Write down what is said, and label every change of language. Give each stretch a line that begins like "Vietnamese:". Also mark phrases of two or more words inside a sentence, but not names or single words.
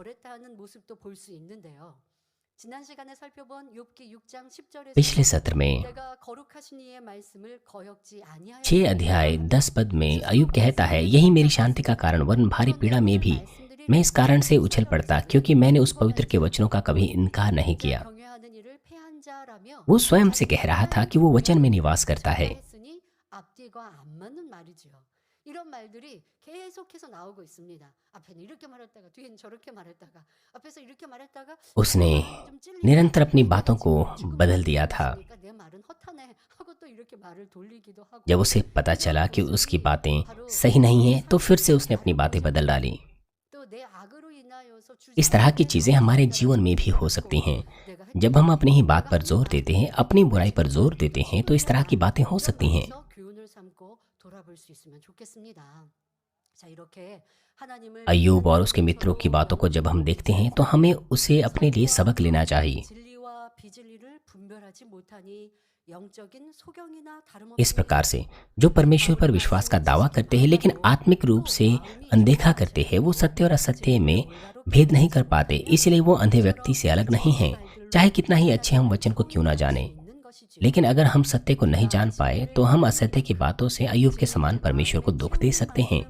Hindi: पिछले सत्र में 6 अध्याय 10 पद में अय्यूब कहता है, यही मेरी शांति का कारण, वरन भारी पीड़ा में भी मैं इस कारण से उछल पड़ता, क्योंकि मैंने उस पवित्र के वचनों का कभी इनकार नहीं किया। वो स्वयं से कह रहा था कि वो वचन में निवास करता है।
Korean: 이런 말들이 계속해서 나오고 있습니다. 앞에는 이렇게 말했다가 뒤에는 저렇게 말했다가 앞에서 이렇게 말했다가
Hindi: उसने निरंतर अपनी बातों को बदल दिया था।
Korean: 내 말은 허탄해 하고 또 이렇게 말을 돌리기도 하고
Hindi: जब उसे पता चला कि उसकी बातें सही नहीं हैं, तो फिर से उसने अपनी बातें बदल डाली।
Korean: 또 내 악으로 인하여서
Hindi: इस तरह की चीजें हमारे जीवन में भी हो सकती हैं। जब हम अपनी ही बात पर जोर देते हैं, अपनी बुराई पर जोर देते हैं, तो इस तरह की बातें हो सकती हैं।
Korean: 교훈을 삼고 돌아볼 수 있으면 좋겠습니다. 자, 이렇게 하나님을
Hindi: अय्यूब और उसके मित्रों की बातों को जब हम देखते हैं तो हमें उसे अपने लिए सबक लेना चाहिए।
Korean: 진리와 비진리를 분별하지 못하니 영적인 소경이나
Hindi: इस
Korean: 다름없습니다.
Hindi: प्रकार से जो परमेश्वर पर विश्वास का दावा करते हैं लेकिन आत्मिक रूप से अनदेखा करते हैं, वो सत्य और असत्य में भेद नहीं कर पाते, इसलिए वो अंधे व्यक्ति से अलग नहीं हैं, चाहे कितना ही अच्छे हम वचन को क्यों ना जाने। लेकिन अगर हम सत्य को नहीं जान पाए तो हम असत्य की बातों से अय्यूब के समान परमेश्वर को दुख दे सकते हैं।